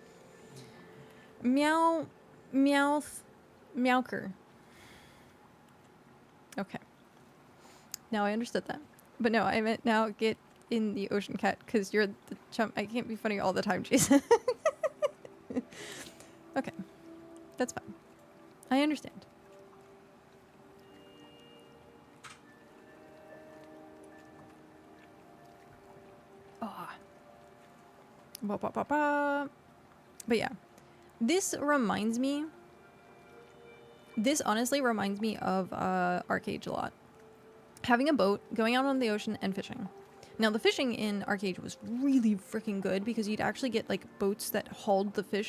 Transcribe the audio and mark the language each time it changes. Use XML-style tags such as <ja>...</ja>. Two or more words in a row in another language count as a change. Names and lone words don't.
<en>Meowker. Okay. Now I understood that. But no, I meant now get in the ocean cat because you're the chump. I can't be funny all the time, Jason. Okay. That's fine. I understand. Oh. Ba, ba, ba, ba. But yeah. This honestly reminds me of Arcade a lot. Having a boat, going out on the ocean, and fishing. Now, the fishing in Arcade was really freaking good because you'd actually get, like, boats that hauled the fish.</en>